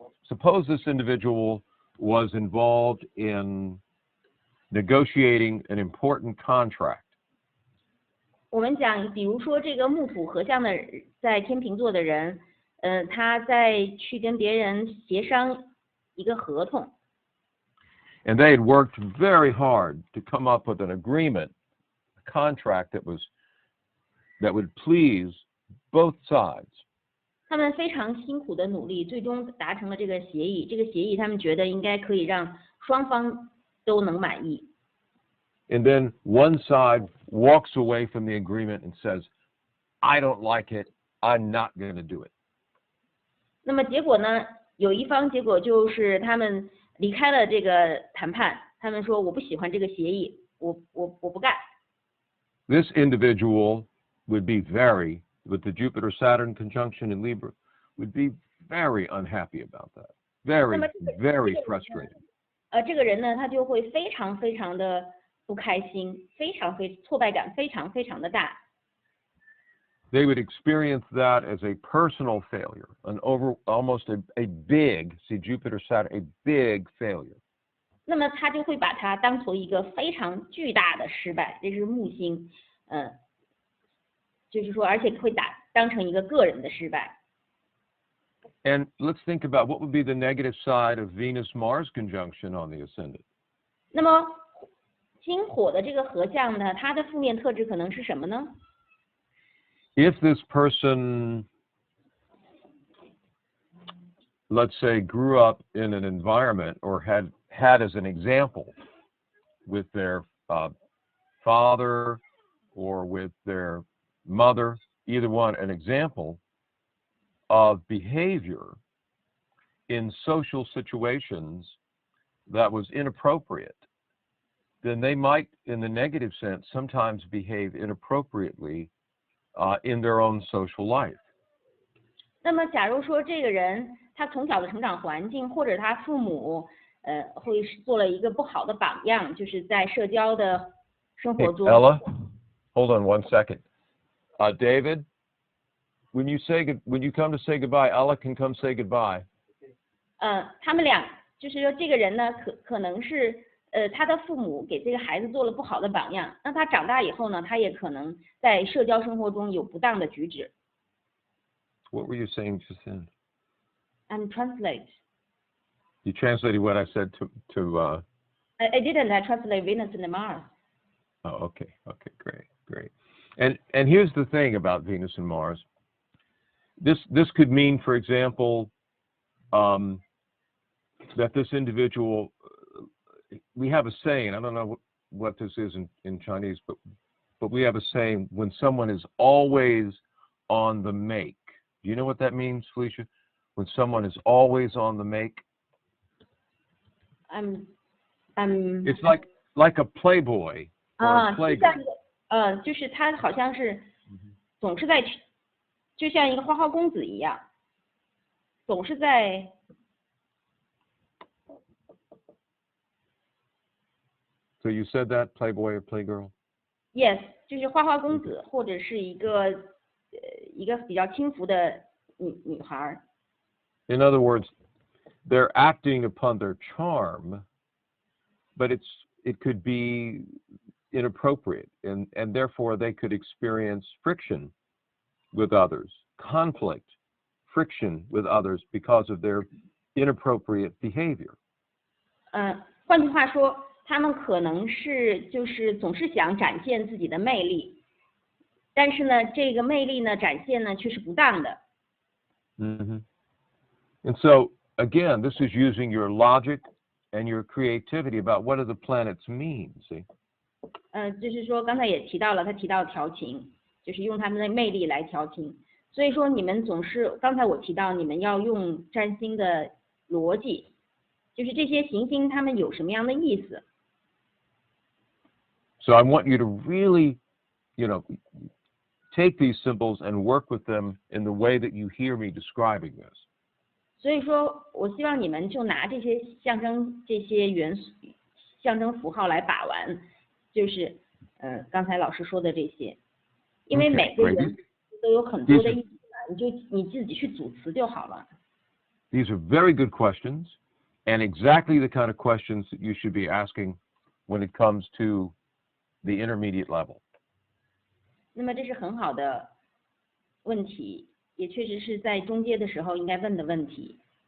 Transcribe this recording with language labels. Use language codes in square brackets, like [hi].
[en] Suppose this individual was involved in negotiating an important contract. [zh] 我们讲，比如说这个木土合相的在天秤座的人，他在去跟别人协商一个合同。 [en] And they had worked very hard to come up with an agreement, a contract that would please both sides. [zh] 他们非常辛苦的努力，最终达成了这个协议。这个协议他们觉得应该可以让双方都能满意。 [en] And then one side walks away from the agreement and says, "I don't like it. I'm not going to do it." [zh] 那么结果呢？有一方结果就是他们离开了这个谈判，他们说我不喜欢这个协议，我不干。 [en] This individual would be with the Jupiter-Saturn conjunction in Libra, would be very unhappy about that. Very, very frustrated. [zh] 这个人呢，他就会非常非常的不开心，挫败感非常非常的大。 [en] They would experience that as a personal failure, almost a big, see Jupiter, Saturn, a big failure. [zh] 那么他就会把它当做一个非常巨大的失败，这是木星，就是说，而且会当成一个个人的失败。 [en] And let's think about what would be the negative side of Venus-Mars conjunction on the ascendant. [zh] 那么金火的这个合相呢，它的负面特质可能是什么呢？ [en] If this person, let's say, grew up in an environment or had as an example with their father or with their mother, either one, an example of behavior in social situations that was inappropriate, then they might, in the negative sense, sometimes behave inappropriately in their own social life. [zh] 那么，假如说这个人他从小的成长环境或者他父母会做了一个不好的榜样，就是在社交的生活 [en] Hey, [zh] 中。 [en] Ella, hold on one second. David, when you come to say goodbye, Ella can come say goodbye. [zh] 他们俩就是说这个人呢，可能是他的父母给这个孩子做了不好的榜样，那他长大以后呢，他也可能在社交生活中有不当的举止。 [en] What were you saying just then? And translate. You translated what I said to I didn't. I translate Venus and Mars. Oh, okay, great. And here's the thing about Venus and Mars. This could mean, for example, that this individual, we have a saying, I don't know what this is in Chinese, but we have a saying, when someone is always on the make. Do you know what that means, Felicia? When someone is always on the make? It's like a playboy or a playgirl. [zh] 就是他好像是总是在，就像一个花花公子一样，总是在。 [en] So you said that, playboy or playgirl? Yes， [zh] 就是花花公子，或者是一个比较轻浮的女孩。 [en] In other words, they're acting upon their charm, but it could be inappropriate, and therefore they could experience friction with others, conflict, friction with others because of their inappropriate behavior. [zh] 换句话说，他们可能是就是总是想展现自己的魅力，但是呢，这个魅力呢展现呢却是不当的。 Mm-hmm. [en] And so again, this is using your logic and your creativity about what do the planets mean, see? [zh] 就是说刚才也提到了，他提到调情，就是用他们的魅力来调情。所以说你们总是，刚才我提到你们要用占星的逻辑，就是这些行星它们有什么样的意思。 [en] So I want you to really, take these symbols and work with them in the way that you hear me describing this. [zh] 所以说我希望你们就拿这些象征这些元素、象征符号来把玩，就是刚才老师说的这些，因为每个元素都有很多的意思嘛，你自己去组词就好了。 [en] These are very good questions, and exactly the kind of questions that you should be asking when it comes to the intermediate level. [zh] 那么这是很好的问题，也确实是在中阶的时候应该问的问题。